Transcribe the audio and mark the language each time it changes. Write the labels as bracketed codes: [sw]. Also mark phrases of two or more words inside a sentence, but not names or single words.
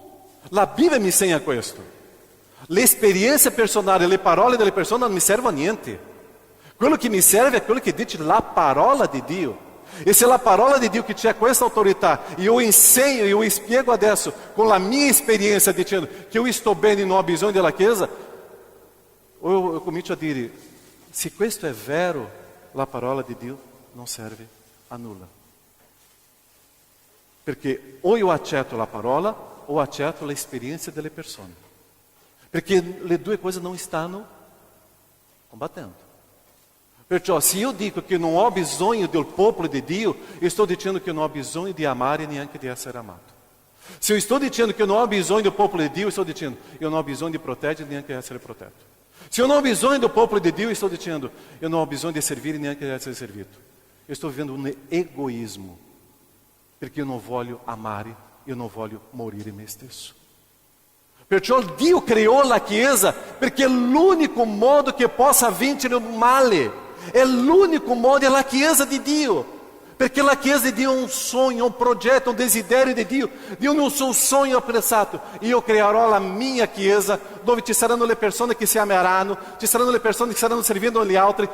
[it] La Bibbia mi insegna questo. L'esperienza personale, le parole delle persone non mi servono a niente. Quello che mi serve è quello che dice la parola di Dio. E se la parola di Dio che c'è questa autorità, e eu insegno, eu spiego adesso con la mia esperienza dicendo che eu sto bene e non ho bisogno della Chiesa, [pt] ou eu [it] comincio a dire, se questo è vero, la parola di Dio non serve a nulla. Perché o io accetto la parola o accetto l'esperienza delle persone. Perché le due cose non stanno combattendo. Perciò, se io dico che non ho bisogno del popolo di Dio, io sto dicendo che non ho bisogno di amare e neanche di essere amato. [pt] Se eu estou dizendo que eu não [it] ho bisogno [pt] do popolo de Dio, eu estou dizendo eu não [it] ho bisogno di proteggere e neanche di essere protetto. [pt] Se eu não [it] ho bisogno [pt] do popolo de Dio, eu estou dizendo eu não [it] ho bisogno di servire e neanche di essere servito. [pt] Eu estou vivendo um egoísmo, perché eu não [it] voglio amare, [pt] eu não [it] voglio morire me stesso. Perciò Dio creò la Chiesa perché è l'unico modo che possa vincere il male. È l'unico modo, è la Chiesa di Dio. Perché la Chiesa di Dio è un sogno, un progetto, un desiderio di Dio. Dio non è un sogno appressato. Io creerò la mia Chiesa, dove ci saranno le persone che si ameranno, ci saranno le persone che staranno servindo agli altri.